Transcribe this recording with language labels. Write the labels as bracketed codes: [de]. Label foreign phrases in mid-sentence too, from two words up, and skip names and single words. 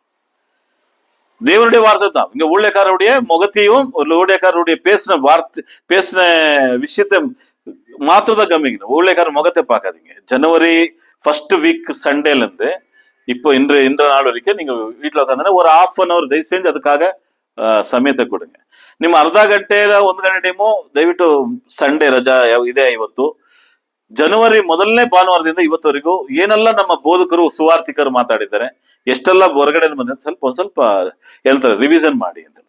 [ta] தேவனுடைய வார்த்தை தான். இங்க ஊழியக்காரருடைய முகத்தையும் ஊழியக்காரருடைய பேசின விஷயத்தை மாத்திரதான் கம்மிங்க. ஊழியக்காரர் முகத்தை பார்க்காதீங்க. ஜனவரி 1st வீக் சண்டேல இருந்து இப்போ இந்த நாள் வரைக்கும் நீங்க வீட்டுல உட்காந்து ஒரு 1/2 hour தயவு செஞ்சு அதுக்காக [kn] ಸಮಯತೆ ಕೊಡುங்க. ನಿಮ್ಮ ಅರ್ಧ ಗಂಟೆ 1 ಗಂಟೆ ಟೈಮು ದಯವಿಟ್ಟು ಸಂಡೇ ರಜಾ ಇದೆ. ಇವತ್ತು ಜನವರಿ ಮೊದಲನೇ ಭಾನುವಾರದಿಂದ ಇವತ್ತವರೆಗೂ ಏನೆಲ್ಲ ನಮ್ಮ ಬೋಧಕರು ಸುವಾರ್ತಿಕರು ಮಾತಾಡಿದ್ದಾರೆ, ಎಷ್ಟೆಲ್ಲ ಹೊರಗಡೆ ಬಂದ ಸ್ವಲ್ಪ ಹೇಳ್ತಾರೆ, ರಿವಿಷನ್ ಮಾಡಿ ಅಂತ.